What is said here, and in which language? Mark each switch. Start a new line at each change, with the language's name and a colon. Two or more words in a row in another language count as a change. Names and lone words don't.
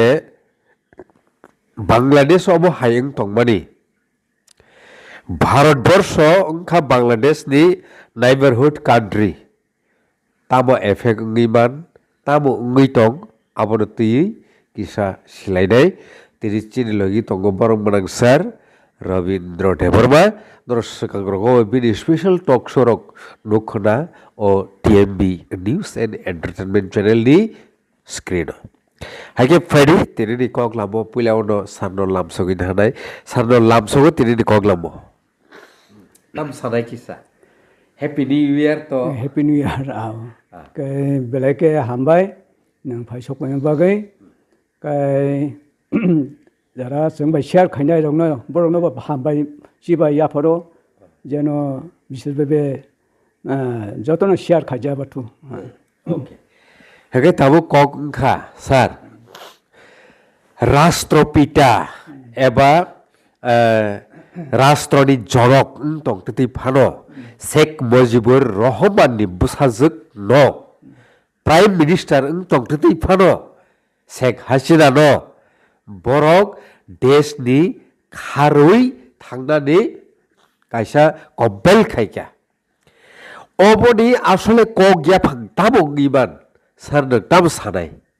Kok Borok: Bangladesh obo hayeng tongmani Bharatbarsho wngkha Bangladesh ni
English: neighborhood country
Kok Borok: tamo effect wngui man tamo wngui tong abono tui kisa silainai tini chini logi tongo borok manangsar Rabindra Debarma Noroskangrogo bini
English: special talk show
Kok Borok: rok nukhona o TMB News and Entertainment channel ni screen haike phari tini ni koglamo puilawno sarno lamsogi hanai sarno lamsogo tini ni koglamo tam sanai kisa
English: Happy New Year to Happy New Year
Kok Borok: cái belai hambai nang phai sok mai bagai cái jara sung bai share khainai rong no borong no hambai sibai ya phoro jeno
Bangla: বিশেষ ভাবে যতন
Kok Borok: share খাইজা বাটু okay hage tabu kok kha sir Rashtrapita eba Rashtrani jorok tong titi phano Sheikh Mujibur Rahman ni busajak no
English: Prime Minister
Kok Borok: tong titi phano Sheikh Hasina no borok desh ni kharui thangnani kaisa kobel khaika oboni asole kogya phangtamo ngiman sarnak tam sanai